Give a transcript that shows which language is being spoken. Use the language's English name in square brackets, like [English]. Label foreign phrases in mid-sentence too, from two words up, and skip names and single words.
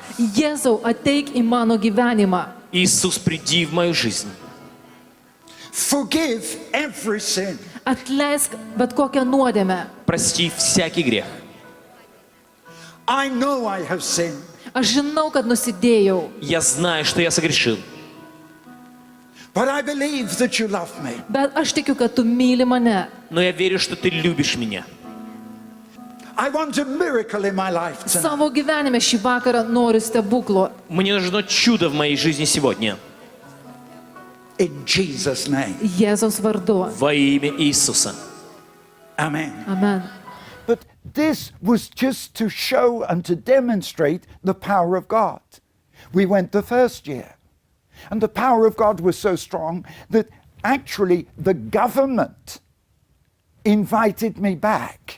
[Lithuanian] Jėzau, ateik į mano gyvenimą. [Russian] Иисус, приди в мою жизнь. [English] Forgive every sin. [Lithuanian] Atleisk bet kokią nuodėmę. [Russian] Прости всякий грех. [English] I know I have sinned. [Lithuanian] Aš žinau, kad nusidėjau, [Russian] Я знаю, что я согрешил, [English] But I believe that you love me. [Lithuanian] bet aš tikiu, kad tu myli mane. [Russian] но я верю, что ты любишь меня. [English] I want a miracle in my life tonight. [Lithuanian] Savo gyvenime šį vakarą noriu stebuklo. [Russian] Мне нужно чудо в моей жизни сегодня. [English] In Jesus' name. [Lithuanian] Jėzaus vardu. [Russian] Во имя Иисуса. [English] Amen. Amen. But this was just to show and to demonstrate the power of God. We went the first year. And the power of God was so strong that actually the government invited me back.